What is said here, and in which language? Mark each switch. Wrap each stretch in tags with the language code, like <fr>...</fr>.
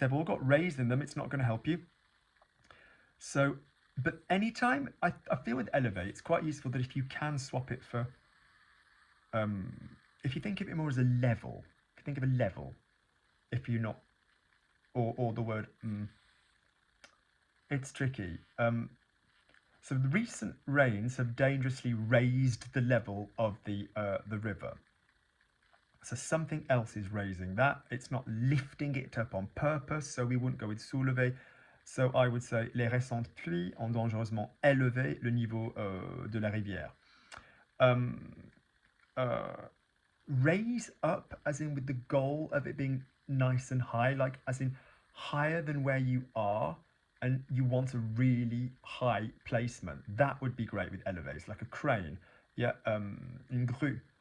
<en>They've all got raised in them. It's not going to help you. So, but anytime I feel with élever, it's quite useful that if you can swap it for, if you think of it more as a level, if you think of a level, if you're not, or the word, it's tricky. So the recent rains have dangerously raised the level of the river. So something else is raising that. It's not lifting it up on purpose, so we wouldn't go with soulever. So I would say</en> <fr>les récentes pluies ont dangereusement élevé le niveau de la rivière.</fr> <en>Raise up, as in with the goal of it being nice and high, like as in higher than where you are, and you want a really high placement. That would be great with elevators, like a crane. Yeah, une grue.</en>